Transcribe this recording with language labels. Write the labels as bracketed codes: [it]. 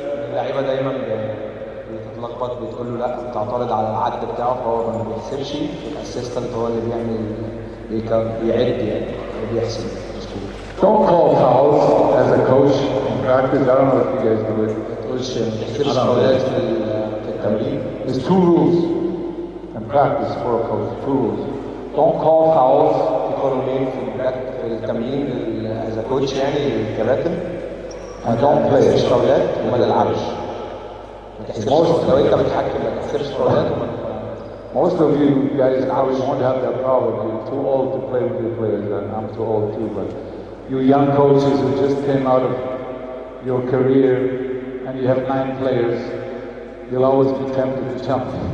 [ar] اللعيبه دايما بتتلخبط بتقول له لا بتعترض على العد بتاعه فهو ما بيحسبش الاسيستنت هو اللي بيعد يعني بيحسب. [en] Don't call fouls as a coach in practice. I don't know if you guys do it. [ar] ما تحسبش فاولات في التمرين. [en] There's 2 rules in practice for a coach. 2 rules. Don't call fouls. [ar] في قانونين في التمرين [en] as a coach [ar] يعني الكباتن. [en] And don't play. [ar] ما تحسبش فاولات وما تلعبش. ما تحسبش لو انت بتحكم ما تحسبش فاولات. [en] Most of you guys probably won't have that problem. You're too old to play with your players, and I'm too old too. But you young coaches who just came out of your career and you have 9 players, you'll always be tempted to jump.